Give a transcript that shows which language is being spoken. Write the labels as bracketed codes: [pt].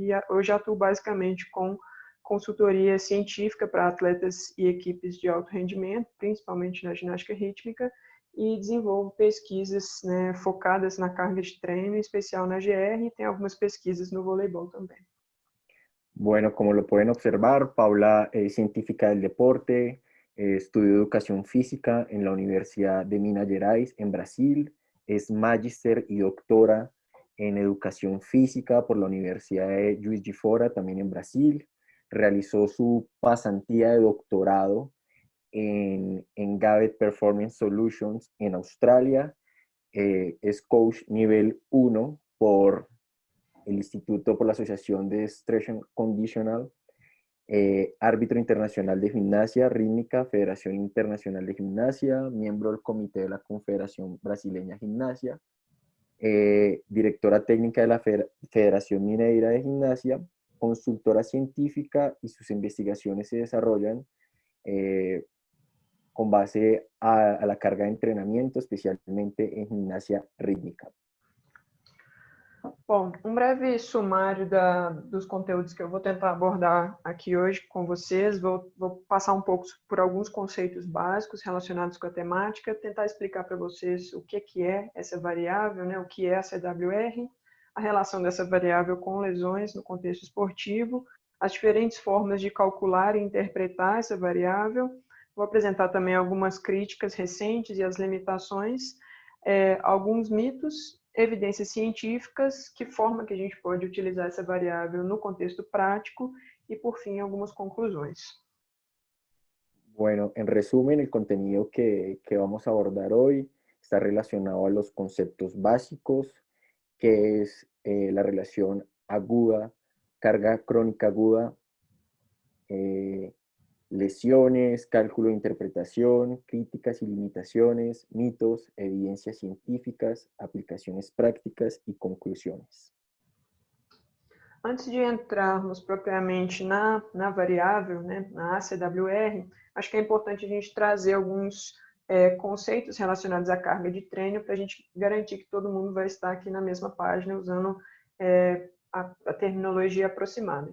[pt] E hoje atuo basicamente com consultoria científica para atletas e equipes de alto rendimento, principalmente na ginástica rítmica, e desenvolvo pesquisas, né, focadas na carga de treino, em especial na GR, e tem algumas pesquisas no voleibol também. [es] Bueno, como lo pueden observar, Paula es científica del deporte, estudió educación física en la Universidad de Minas Gerais, en Brasil, es magíster y doctora en educación física por la Universidad de Juiz de Fora, también en Brasil, realizó su pasantía de doctorado en Gabbett Performance Solutions en Australia, es coach nivel 1 por el Instituto por la Asociación de Strength and Conditional, árbitro internacional de gimnasia rítmica, Federación Internacional de Gimnasia, miembro del Comité de la Confederación Brasileña de Gimnasia, directora técnica de la Federación Mineira de Gimnasia, consultora científica, y sus investigaciones se desarrollan con base a la carga de entrenamiento, especialmente en gimnasia rítmica. [pt] Bom, um breve sumário dos conteúdos que eu vou tentar abordar aqui hoje com vocês. Vou passar um pouco por alguns conceitos básicos relacionados com a temática, tentar explicar para vocês o que é essa variável, né, o que é a CWR, a relação dessa variável com lesões no contexto esportivo, as diferentes formas de calcular e interpretar essa variável. Vou apresentar também algumas críticas recentes e as limitações, alguns mitos, evidências científicas, que forma que a gente pode utilizar essa variável no contexto prático [es] y, por fin, algunas conclusiones. Bueno, en resumen, el contenido que vamos a abordar hoy está relacionado a los conceptos básicos, que es la relación aguda, carga crónica aguda, lesiones, cálculo de interpretación, críticas y limitaciones, mitos, evidencias científicas, aplicaciones prácticas y conclusiones. [pt] Antes de entrarmos propriamente na variável, né, na ACWR, acho que é importante a gente trazer alguns conceitos relacionados à carga de treino para a gente garantir que todo mundo vai estar aqui na mesma página usando a terminologia aproximada.